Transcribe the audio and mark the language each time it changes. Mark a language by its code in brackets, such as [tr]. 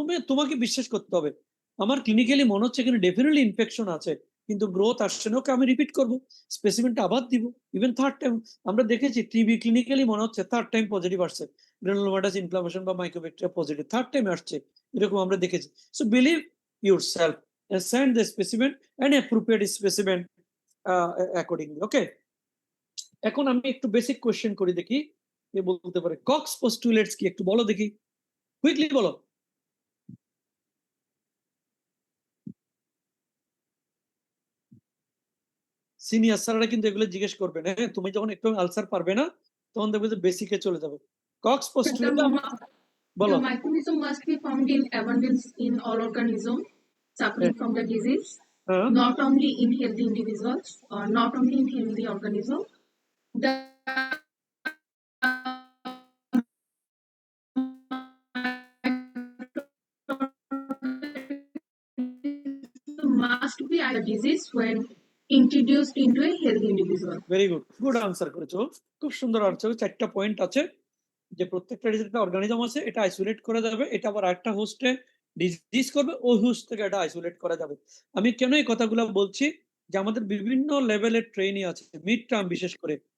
[bn] তোমাকে বিশ্বাস করতে হবে। আমার ক্লিনিক্যালি মনে হচ্ছে এখানে ডেফিনেটলি ইনফেকশন আছে, কিন্তু গ্রোথ আসছে না, ওকে আমি রিপিট করবো, স্পেসিমেনটা আবার দিব, ইভেন থার্ড টাইম। আমরা দেখেছি টিবি ক্লিনিক্যালি মনে হচ্ছে থার্ড টাইম পজিটিভ আসছে, গ্রানুলোমাটাস ইনফ্লামেশন বা মাইক্রোব্যাকটেরিয়া পজিটিভ, থার্ড টাইম আসছে, এরকম আমরা দেখেছি। [en] So believe yourself, send the specimen and appropriate specimen accordingly. [bn] Okay, এখন আমি একটু বেসিক কোশ্চেন করি, দেখি কে বলতে পারে। কক্স পোস্টুলেটস কি একটু বলো দেখি, কুইকলি বলো। সিনিয়র স্যাররা কিন্তু এগুলো জিজ্ঞেস করবে না, হ্যাঁ? তুমি যখন একটু আনসার পারবে না তখন দেখবে যে বেসিকে চলে যাবে। কক্স পোস্টুলেট বলো। [en] The microorganism must be found in abundance in all organisms suffering from the disease, [bn] হ্যাঁ, [en] not only in healthy individuals or not only in healthy organisms. The must be a disease when introduced into a healthy individual. Very good, [bn] good answer করেছো, খুব সুন্দর answer. চারটা point আছে যে প্রত্যেকটা একটা organism আছে, এটা আইসোলেট করা যাবে, এটা আবার একটা হোস্টে ডিজিজ করবে, ওই হোস্ট থেকে এটা আইসোলেট করা যাবে। আমি কেন এই কথাগুলো বলছি, যে আমাদের বিভিন্ন লেভেলের ট্রেনিং আছে, মিড টার্ম বিশেষ করে।